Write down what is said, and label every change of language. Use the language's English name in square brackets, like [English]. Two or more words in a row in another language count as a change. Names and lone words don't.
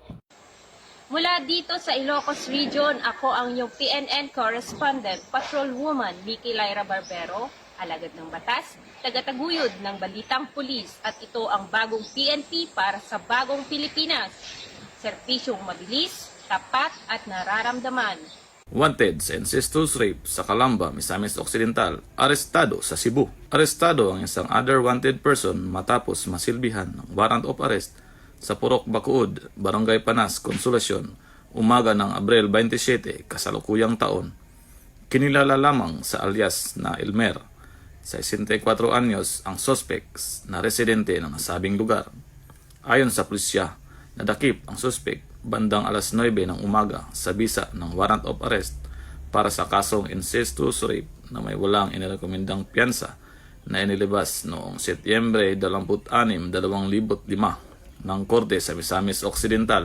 [Filipino] Mula dito sa Ilocos Region, ako ang iyong PNN correspondent, Patrolwoman Mickey Lyra Barbero, alagad ng batas, tagataguyod ng balitang pulis at ito ang bagong PNP para sa bagong Pilipinas. Serbisyong mabilis, tapat at nararamdaman. Wanted sa [English] incestuous rape [Filipino] sa Calamba, Misamis Occidental, arestado sa Cebu. Arestado ang isang [English] other wanted person [Filipino] matapos masilbihan ng [English] warrant of arrest [Filipino] sa Purok Bacood, Barangay Panas, Consolacion, umaga ng Abril 27, kasalukuyang taon. Kinilala lamang sa alias na Elmer. Sa 64 anyos ang suspects na residente ng nasabing lugar. Ayon sa pulisya, nadakip ang suspect bandang alas 9 ng umaga sa bisa ng [English] warrant of arrest [Filipino] para sa kasong [English] incestuous rape [Filipino] na may walang inirekomendang piyansa na inilabas noong Setyembre 26, 2005 ng Korte sa Misamis Occidental.